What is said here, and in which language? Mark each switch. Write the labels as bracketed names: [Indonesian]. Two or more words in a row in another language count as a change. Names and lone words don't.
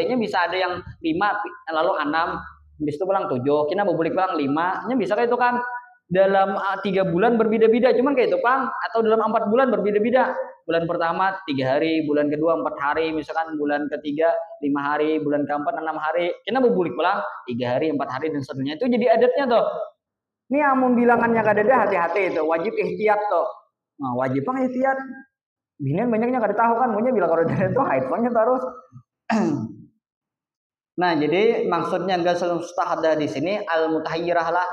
[Indonesian] Bisa ada yang 5 lalu 6, habis itu pulang 7, [Banjar] kina boleh [Indonesian] pulang 5. Nya bisa kayak itu kan. Dalam 3 bulan berbeda-beda, cuman kayak itu Pang, atau dalam 4 bulan berbeda-beda. Bulan pertama 3 hari, bulan kedua 4 hari, misalkan bulan ketiga 5 hari, bulan keempat 6 hari. Kena berbulik pulang 3 hari, 4 hari dan seterusnya. Itu jadi adatnya tuh. Ini amun bilangannya kada ada, hati-hati itu, wajib ihtiyat tuh. Nah, wajib Pang ihtiyat. [Banjar] Binian banyaknya kada tahu [Indonesian] kan, maunya bilang kalau ada itu haid Pangnya terus. Nah, jadi maksudnya gasul mustahadah di sini al mutahayyirah lah.